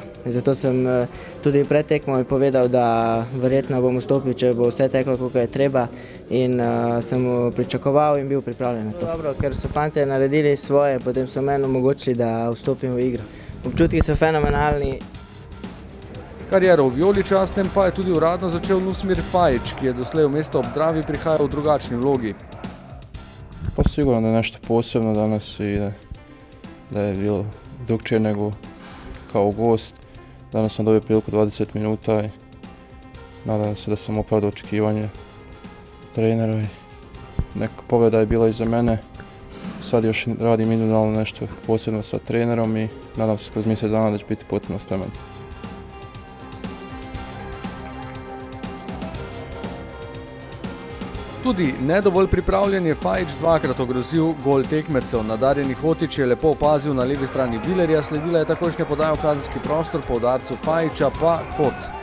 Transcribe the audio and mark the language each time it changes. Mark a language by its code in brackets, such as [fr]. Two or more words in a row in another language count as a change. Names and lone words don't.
[sl] Zato sem tudi pred tekmo povedal, da verjetno bom vstopil, če bo vse teklo, kako je treba, in sem pričakoval in bil pripravljen na to. Dobro, ker so fantje naredili svoje, potem so meni omogočili, da vstopim v igro. Občutki so fenomenalni. Kariero v vijoličastem pa je tudi uradno začel Nusmir Fajić, ki je doslej v mesto ob Dravi prihajal v drugačni vlogi. [bs] Pa sigurno da je nešto posebno danas i da je bilo drukčije nego kao gost. Danas sam dobio priliku 20 minuta i nadam se da sam opravdao očekivanje trenera i neka pobjeda je bila iza mene. Sad još radim individualno nešto posebno sa trenerom i nadam se kroz mjesec dana da će biti potpuno spreman. [sl] Tudi nedovolj pripravljen je Fajić dvakrat ogrozil gol tekmecev. Nadarjeni Hotić je lepo opazil na levi strani Vilerja, sledila je takojšnja podaja v kazenski prostor, po udarcu Fajića pa kot.